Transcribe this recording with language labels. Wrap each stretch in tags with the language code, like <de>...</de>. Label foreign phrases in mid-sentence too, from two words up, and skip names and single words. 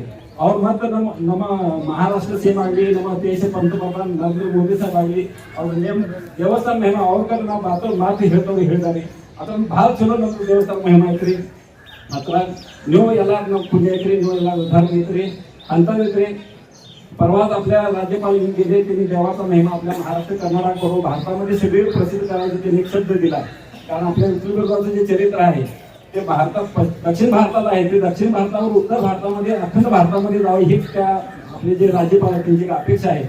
<kn>ಅವ್ರು ಮತ್ತೆ ನಮ್ಮ ಮಹಾರಾಷ್ಟ್ರ ಸಿಎಂ ಆಗಲಿ, ನಮ್ಮ ದೇಶ पंतप्रधान ನರೇಂದ್ರ ಮೋದಿ ಸಾಹೇಬ್ ಆಗಲಿ ಅವ್ರ ದೇವಸ್ಥಾನ ಮಹಿಮಾ ಅವ್ರ ಕಡೆ ನಾವು ಮಾತು ಹೇಳ್ತಾರೆ. ಅದನ್ನ ಭಾಳ ಚಲೋ ನಮ್ದು ದೇವಸ್ಥಾನ ಮಹಿಮಾ ಐತ್ರಿ. ಮಾತ್ರ ನೀವು ಎಲ್ಲ ನಮ್ಮ ಪುಣ್ಯ ಐತ್ರಿ, ನೀವು ಎಲ್ಲ उद्धार ಐತ್ರಿ ಅಂತೈತ್ರಿ.</kn> <mr>परवाच आपल्या राज्यपाल गेले, त्यांनी देवाचा महिमा आपल्या महाराष्ट्र कर्नाटक करून भारतामध्ये सगळे प्रसिद्ध करायचे त्यांनी एक शब्द दिला. कारण आपल्या विठ्ठलबीराचं जे चरित्र आहे ते भारतात दक्षिण भारतात आहे, ते दक्षिण भारतावर उत्तर भारतामध्ये अखंड भारतामध्ये जावं ही त्या आपले जे राज्यपाल आहेत त्यांची अपेक्षा आहे.</mr>